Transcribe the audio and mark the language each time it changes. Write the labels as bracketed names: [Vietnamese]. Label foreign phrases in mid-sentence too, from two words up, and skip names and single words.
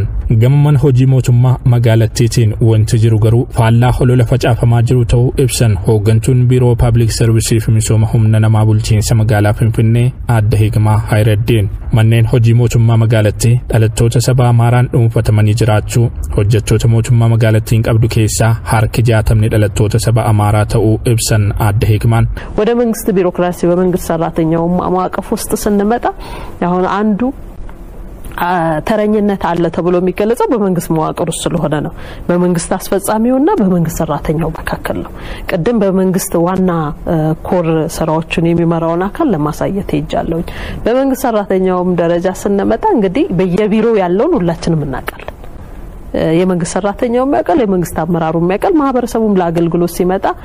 [Oromo] Gamman hojii mootummaa magaalattiitiin wanti jiru garuu faallaa holola facaafamaa jiru ta'uu ibsan hooggantuun biiroo paabliik sarvisii fi misooma humna namaa bulchiinsa magaalaa Finfinnee Aadde Hikmaa Hayreddiin manneen hojii mootummaa magaalattii dhalattoota saba Amaaraan dhuunfatamanii jiraachuu hojjettoota mootummaa magaalattiin qabdu keessaa harki 60 dhalattoota saba Amaaraa ta'uu ibsan Aadde Hikmaan [Amharic] ወደ መንግስት ቢሮክራሲ በመንግስት ሰራተኛው ማዕቀፍ ውስጥ ስንመጣ አሁን አንዱ ተረኝነት አለ ተብሎ የሚገለጸው በመንግስት መዋቅር ውስጥ ስለሆነ ነው። በመንግስት አስፈጻሚውና በመንግስት ሰራተኛው መካከል ነው። ቀደም በመንግስት ዋና ኮር ስራዎችን የሚመራውን አካል ለማሳየት ይጃለው። በመንግስት ሰራተኛውም ደረጃ ስንመጣ እንግዲህ በየቢሮው ያለውን ሁላችንም እናውቃለን። የመንግስት ሰራተኛው የሚያቀል የመንግስት አመራሩ የሚያቀል ማህበረሰቡም ለአገልግሎት ሲመጣ